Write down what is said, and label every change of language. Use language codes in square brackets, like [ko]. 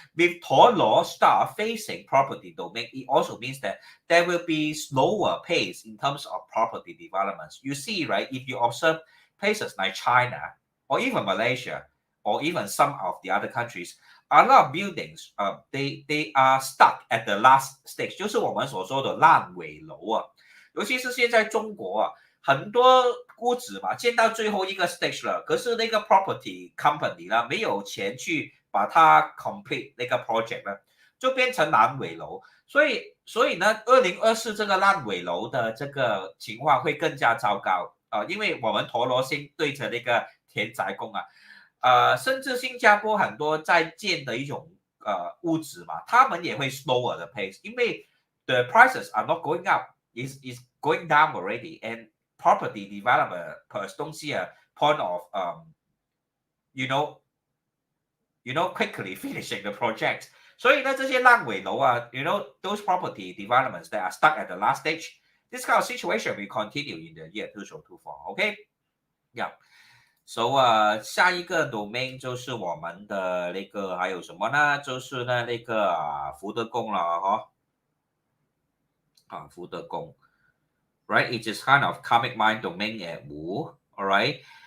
[en] With Tor law star facing property domain, it also means that there will be slower pace in terms of property developments. You see, right, if you observe places like China or even Malaysia, or even some of the other countries, a lot of buildings, they are stuck at the last stage， [zh] 就是我们所说的烂尾楼啊。尤其是现在中国啊，很多屋子嘛，建到最后一个 stage 了，可是那个 property company 呢，没有钱去把它 complete 那个 project 呢，就变成烂尾楼。所以呢，2024这个烂尾楼的这个情况会更加糟糕因为我们陀螺星对着那个田宅宫啊，甚至新加坡很多在建的一种屋子嘛，他们也会 [en] slower the pace， 因为 the prices are not going up, is going down already, and property developer 东西point of you know quickly finishing the project。 [zh] 所以呢，这些烂尾楼 [en] you know those property developments that are stuck at the last stage, this kind of situation will continue in the year 2024. Okay, yeah. [zh] So 下一个 domain 就是我们的那个还有什么呢？就是呢那个福德宫了福德宫 ， [en] right? It is kind of karmic mind domain at Wu, all right?